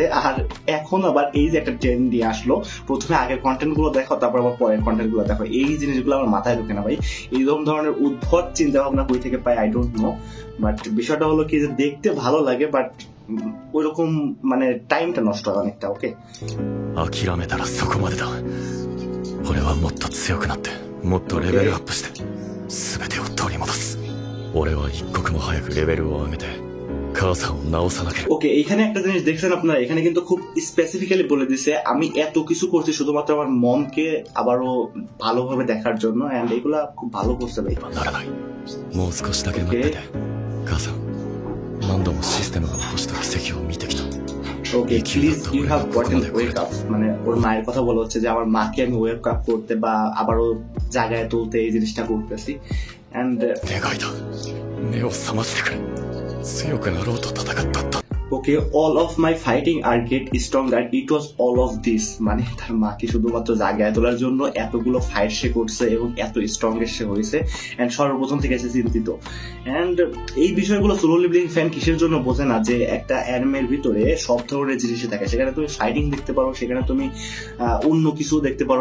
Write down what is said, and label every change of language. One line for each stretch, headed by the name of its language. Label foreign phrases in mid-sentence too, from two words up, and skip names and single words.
Bangla: আর এখন আবার এই যে একটা ট্রেন্ড নিয়ে আসলো, প্রথমে আগের কন্টেন্ট গুলো দেখো তারপর আবার পরের কন্টেন্ট গুলো দেখো, এই জিনিসগুলো আমার মাথায় ঢুকে না ভাই। এইরকম ধরনের উদ্ভট চিন্তা ভাবনা কই থেকে পাই
English: I don't know.
Bangla: বাট বিষয়টা হলো কি যে দেখতে ভালো লাগে বাট ওইরকম মানে টাইমটা নষ্ট হয় অনেকটা। ওকে,
Japanese: 諦めたらそこまでだ。俺はもっと強くなってもっとレベルアップして全てを取り戻す。俺は一刻も早くレベルを上げて母さんを治さなければ。
Bangla: ওকে, এখানে একটা জিনিস দেখছেন আপনারা, এখানে কিন্তু খুব স্পেসিফিক্যালি বলে দিছে আমি এত কিছু করছি শুধুমাত্র আমার মমকে আবারও ভালোভাবে দেখার জন্য। এন্ড এগুলা খুব ভালো করছে ভাই।
Japanese: ならない。もう少しだけ待ってて。母さん、何度もシステムが起こした奇跡を見てきた。
English: okay, please you have gotten wake up,
Bangla: মানে ওর মায়ের কথা বলা হচ্ছে যে আমার মাকে আমি
English: wake up
Bangla: করতে বা আবারও জায়গায় তুলতে এই জিনিসটা করতেছি। এন্ড
Japanese: 願いだ。目を覚ましてくれ。強くなろうと戦ったんだ。
English: okay, all of my fighting are get stronger, it was all of this,
Bangla: মানে তার মাকে শুধুমাত্র জায়গায় তোলার জন্য এতগুলো ফাইট সে করছে এবং এত স্ট্রংগেস্ট সে হয়েছে। এন্ড সর্বপ্রথম থেকে সে চিন্তিত। এন্ড এই বিষয়গুলো সোলো লিভলিং ফ্যান কিসের জন্য বোঝে না যে একটা অ্যানিমের ভিতরে সব ধরনের জিনিসই থাকে, সেখানে তুমি ফাইটিং দেখতে পারো, সেখানে তুমি অন্য কিছু দেখতে পারো।